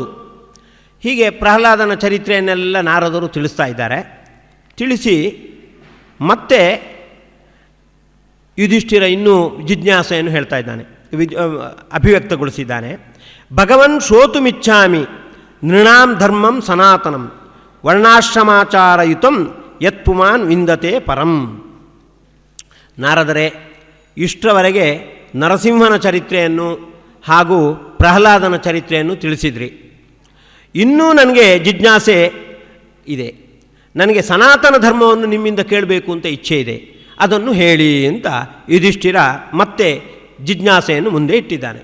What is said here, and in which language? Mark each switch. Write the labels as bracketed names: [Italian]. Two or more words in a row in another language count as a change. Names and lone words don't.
[Kannada] ಹೀಗೆ ಪ್ರಹ್ಲಾದನ ಚರಿತ್ರೆಯನ್ನೆಲ್ಲ ನಾರದರು ತಿಳಿಸ್ತಾ ಇದ್ದಾರೆ. ತಿಳಿಸಿ ಮತ್ತೆ ಯುಧಿಷ್ಠಿರ ಇನ್ನೂ ಜಿಜ್ಞಾಸೆಯನ್ನು ಹೇಳ್ತಾ ಇದ್ದಾನೆ, ಅಭಿವ್ಯಕ್ತಗೊಳಿಸಿದ್ದಾನೆ. [Sanskrit] ಭಗವನ್ ಶ್ರೋತುಮಿಚ್ಛಾಮಿ ನೃಣಾಂ ಧರ್ಮಂ ಸನಾತನಂ ವರ್ಣಾಶ್ರಮಾಚಾರಯುತಂ ಯತ್ ಪುಮಾನ್ ವಿಂದತೆ ಪರಂ. [Kannada] ನಾರದರೇ, ಇಷ್ಟರವರೆಗೆ ನರಸಿಂಹನ ಚರಿತ್ರೆಯನ್ನು ಹಾಗೂ ಪ್ರಹ್ಲಾದನ ಚರಿತ್ರೆಯನ್ನು ತಿಳಿಸಿದ್ರಿ. ಇನ್ನೂ ನನಗೆ ಜಿಜ್ಞಾಸೆ ಇದೆ, ನನಗೆ ಸನಾತನ ಧರ್ಮವನ್ನು ನಿಮ್ಮಿಂದ ಕೇಳಬೇಕು ಅಂತ ಇಚ್ಛೆ ಇದೆ, ಅದನ್ನು ಹೇಳಿ ಅಂತ ಯುಧಿಷ್ಠಿರ ಮತ್ತೆ ಜಿಜ್ಞಾಸೆಯನ್ನು ಮುಂದೆ ಇಟ್ಟಿದ್ದಾನೆ.